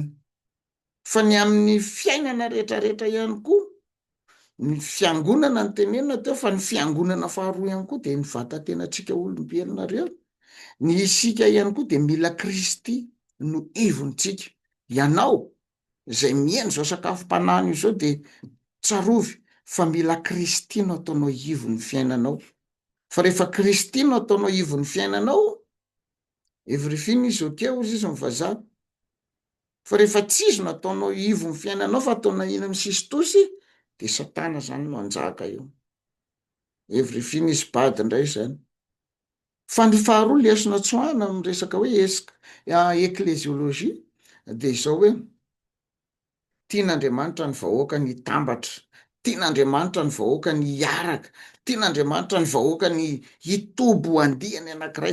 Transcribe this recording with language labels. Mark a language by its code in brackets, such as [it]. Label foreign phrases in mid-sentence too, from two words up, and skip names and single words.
[mg] Fa ny amin'ny fiainana rehetrarehetra ihany koa, ny fiangonana ny tenenina teo, fa ny fiangonana faharoa ihany koa de ny vatantenantsika olombelona reo, ny isika ihany koa de mila Kristy no ivontsika. Ianao zay mihaino zao sakafom-panahiny io zao de tsarovy fa mila Kristy no ataonao ivon'ny fiainanao. Fa rehefa Kristy no ataonao ivon'ny fiainanao, [en] everything is okay [mg] hozy izy mivazaha. Fa rehefa tsizy no ataonao ivon'ny fiainanao fa ataonao iny misistosy, de Satana zany no anjaka eo. [en] Everything is bad [mg] indray zany. Fa ny faharoa lesona tsoahana miresaka hoe ekleziôlôjia de izao hoe tian'Andriamanitra ny vahoaka ny tambatra, tian'Andriamanitra ny vahoaka ny hiaraka, tian'Andriamanitra ny vahoaka ny hitobo andihany anankiray.